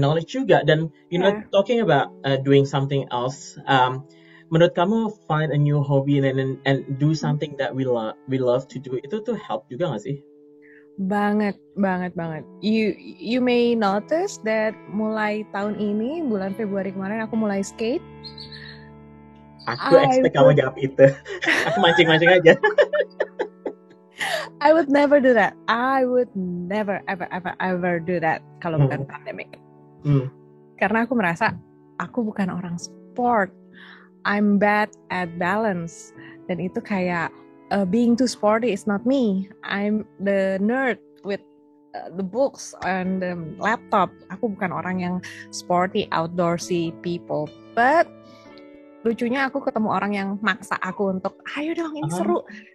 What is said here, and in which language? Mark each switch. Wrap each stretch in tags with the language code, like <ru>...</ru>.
<en>juga dan talking about doing something else, menurut kamu find a new hobby and do something that we love to do itu tuh help juga nggak sih?</en> <id>banget. You may notice that mulai tahun ini bulan Februari kemarin aku mulai skate. Aku expect kamu jawab itu. Aku mancing aja.</id> <en>I would never do that. I would never ever do that kalau bukan pandemic.</en> <id>Karena aku merasa aku bukan orang sport.</id> <en>I'm bad at balance. Dan itu kayak being too sporty is not me. I'm the nerd with the books and the laptop.</en> <id>Aku bukan orang yang sporty, outdoorsy people. But lucunya aku ketemu orang yang maksa aku untuk ayo dong ini seru.</id>